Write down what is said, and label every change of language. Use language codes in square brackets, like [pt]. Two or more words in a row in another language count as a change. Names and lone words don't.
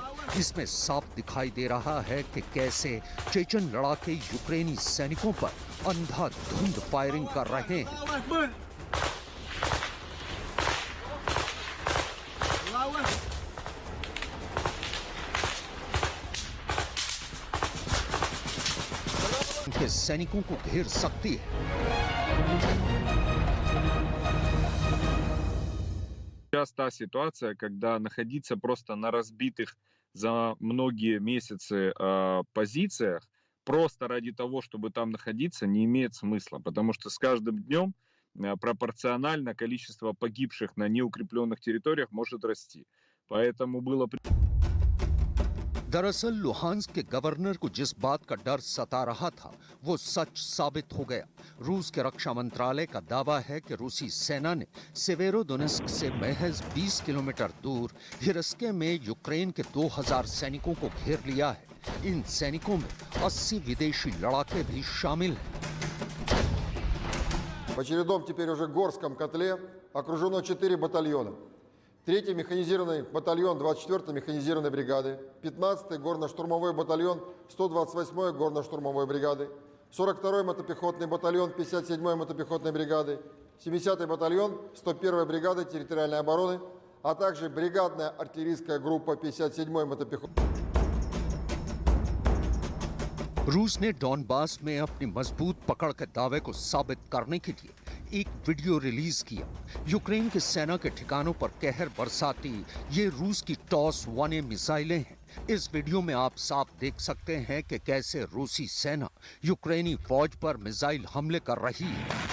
[hi] इसमें साफ दिखाई दे रहा है कि कैसे चेचन लड़ाके यूक्रेनी सैनिकों पर अंधाधुंध फायरिंग कर रहे हैं। के सैनिकों को घेर सकती है। [ru] Сейчас та ситуация, когда находиться просто на разбитых за многие месяцы позициях, просто ради того, чтобы там находиться, не имеет смысла, потому что с каждым днем пропорционально количество погибших на неукрепленных территориях может расти. Поэтому было... [hi] दरअसल लुहांस्क के गवर्नर को जिस बात का डर सता रहा था वो सच साबित हो गया। रूस के रक्षा मंत्रालय का दावा है कि रूसी सेना ने सेवेरोडोनेत्स्क से महज 20 किलोमीटर दूर हिरस्के में यूक्रेन के 2000 सैनिकों को घेर लिया है। इन सैनिकों में 80 विदेशी लड़ाके भी शामिल हैं। [ru] В очередном теперь уже Горском котле окружено 4 батальона. 3-й механизированный батальон 24-й механизированной бригады, 15-й горно-штурмовой батальон 128-й горно-штурмовой бригады, 42-й мотопехотный батальон 57-й мотопехотной бригады, 70-й батальон 101-й бригады территориальной обороны, а также бригадная артиллерийская группа 57-й мотопехотной. [hi] रूस ने डॉनबास में अपनी मजबूत पकड़ के दावे को साबित करने के लिए एक वीडियो रिलीज किया। यूक्रेन के सेना के ठिकानों पर कहर बरसाती ये रूस की टॉस 1A मिसाइलें हैं। इस वीडियो में आप साफ देख सकते हैं कि कैसे रूसी सेना यूक्रेनी फौज पर मिसाइल हमले कर रही है।